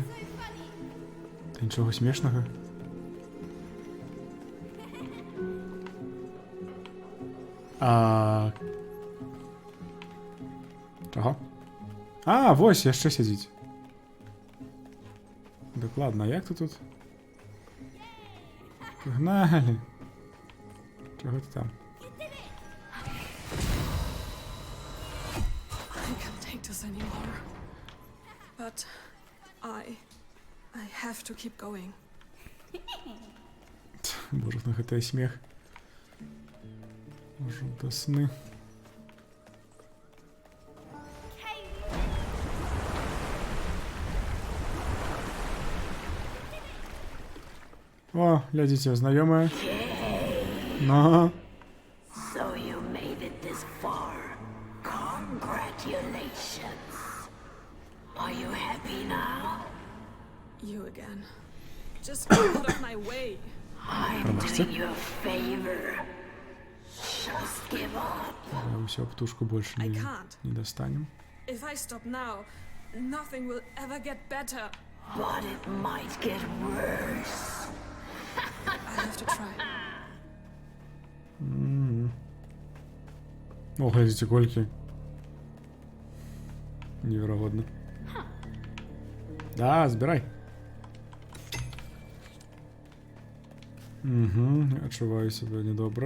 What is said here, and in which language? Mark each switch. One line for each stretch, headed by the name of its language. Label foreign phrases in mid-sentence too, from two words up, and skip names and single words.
Belarusian: Та нічога смешнага. А... Чаго? А, вось, яшчэ сядзіць. Дакладна, а як ты тут? Пагналі. Чаго ты там?
English: I can't take this anymore. But I have to keep going.
Belarusian: Боже, на гэта смех. Жудасны. О, глядзіце, знаёмая. Но.
English: So you made it this far. Congratulations. Are you happy now? You again. Just get out of my way. I'm doing you a favor. Just give up.
Belarusian: Усё, птушку больше
English: I
Belarusian: не
English: can't.
Belarusian: достанем.
English: If I stop now, nothing will ever get better. But it might get worse. I have to try.
Belarusian: О, глядзіце, колькі. Неверагодна. Да, збірай. Угу, адчуваю себе недобра.